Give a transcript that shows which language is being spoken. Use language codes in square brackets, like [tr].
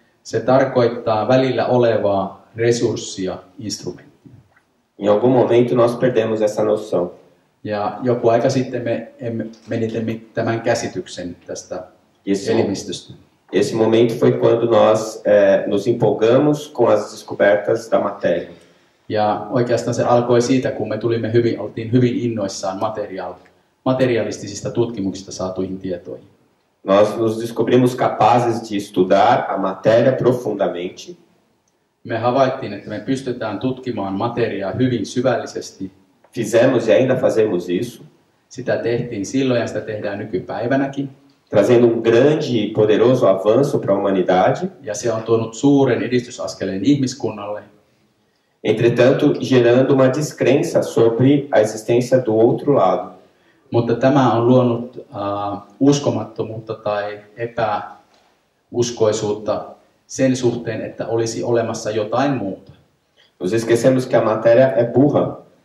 [fi] Se tarkoittaa välillä olevaa resurssia, instrumenttia. [pt] Em algum momento nós perdemos essa noção. [fi] Ja joku aika sitten me menitimme tämän käsityksen tästä elimistöstä. [pt] Esse momento foi quando nós nos empolgamos com as descobertas da matéria. [fi] Ja oikeastaan se alkoi siitä, kun me oltiin hyvin innoissaan materialistisista tutkimuksista saatuihin tietoihin. [pt] Nós nos descobrimos capazes de estudar a matéria profundamente. [fi] Me havaittiin, että me pystytään tutkimaan materiaa hyvin syvällisesti. [pt] Fizemos e ainda fazemos isso, [fi] Sitä tehtiin silloin ja sitä tehdään nykypäivänäkin. [pt] trazendo grande e poderoso avanço para a humanidade. [fi] Ja se on tuonut suuren edistysaskeleen ihmiskunnalle. [pt] Entretanto, gerando uma descrença sobre a existência do outro lado. [fi] Mutta tämä on luonut uskomattomuutta tai epäuskoisuutta sen suhteen, että olisi olemassa jotain muuta. [pt] Nos esquecemos que a matéria é burra.